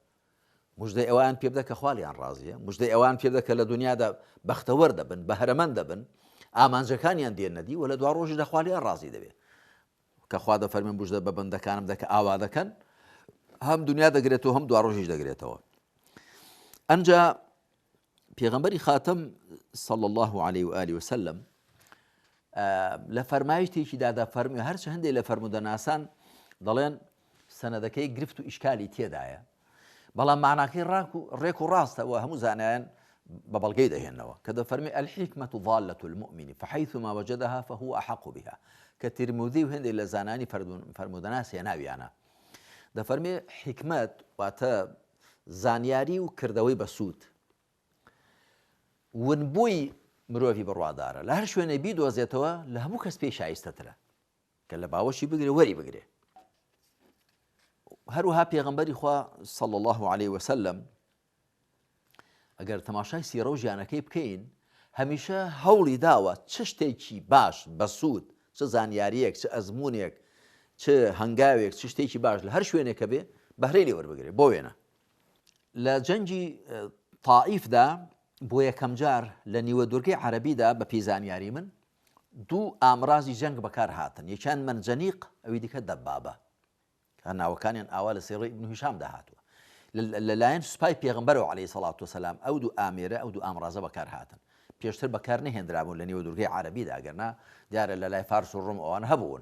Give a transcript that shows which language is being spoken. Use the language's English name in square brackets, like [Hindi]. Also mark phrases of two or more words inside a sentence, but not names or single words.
[Central Kurdish] موژدەی ئەوان پێ بدە کە خوا لێیان ڕازیە، موژدەی ئەوان پێ بدە کە لە دنیادا بەختەوەر دەبن، بەهرەمەند دەبن، ئامانجەکانیان دێنەدی و لە دوا ڕۆژی دەخوالیان ڕازی دەبێت کە خوا دەفەرمێن بژدە بە بەندەکانم دەکە ئاوا دەکەن هەم دنیا دەگرێتەوە هەم دوا ڕۆژیش دەگرێتەوە. ئەنجا پێغەمبەری خاتم [Arabic] صلى الله عليه وآله وسلم [Central Kurdish] لە فەرمایشتێکیدا دەفەرمێ هەرچە هەندێک لە فەرمودەناسان دەڵێن سەنەدەکەی گرفت و ئیشکالی تێدایە بەڵام معناکەی ڕێک و ڕاستەوە هەموو زانایان بە بەڵگەی دەهێنەوە کە دەفەرمێ [Arabic] الحکمة ضالة المؤمن فحيثما وجدها فهو أحق بها [Central Kurdish] کە ترمذی و هەندێک لە زانانی فەرمودەناس هێناویانە دەفەرمێ حکمت واتە زانیاری و کردەوەی بەسوود ونبووی مرۆڤی بڕوادارە لە هەر شوێنە بیدۆزێتەوە لە هەموو کەس پێی شایستەترە کە لە باوەشی بگرێ وەری بگرێ. هەروەها پێغەمبەری خوا [Arabic] صلى الله عليه وسلم [Central Kurdish] ئەگەر تەماشای سیرە و ژیانەکەی بکەین هەمیشە هەوڵی داوە چ شتێکی باش بەسوود چ زانیاریەک چ ئەزمونێک چ هەنگاوێک چ شتێکی باش لە هەر شوێنێکە بێ بەهرەی لێ وەربگرێ بۆ وێنە. لە جەنگی تائیفدا بۆ یەکەم جار لە نیوە دوورگەی عەرەبیدا بە پێیزانیاری من دوو ئامرازی جەنگ بەکار هاتن یەکیان منجەنیق ئەوی دیکە دەبابە کە ناوەکانیان ئاوا لە سیڕەی ئیبن هیشام داهاتووە لەلایەن سوپای پێغەمبەرەوە [Arabic] عەلەیهی سەڵات وسەلام [Central Kurdish] ئەو دوو ئامێرە ئەو دوو ئامرازە بەکار هاتن پێشتر بەکار نەهێنرابوون لە نیوە دوورگەی عەرەبیدا ئەگەرنا دیارە لە لای فارس و ڕۆم ئەوانە هەبوون.